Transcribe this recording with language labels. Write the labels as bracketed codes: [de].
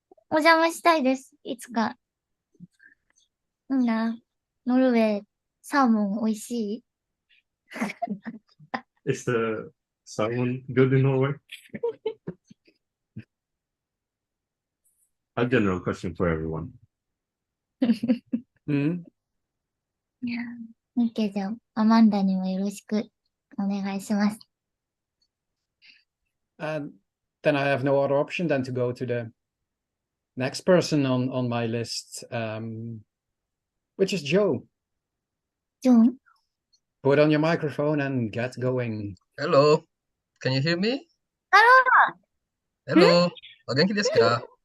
[ja] お邪魔したいです。いつか。いいな。ノルウェー、サーモン美味しい？ [en] Is the salmon good in Norway? A general question for everyone. [ja] オッケー、じゃあ、アマンダにもよろしくお願いします。 [en] And then I have no other option than to go to the next person on my list, which is Joe. John? Put on your microphone and get going. Hello, can you hear me? Hello. Hello, [ja] お元気ですか？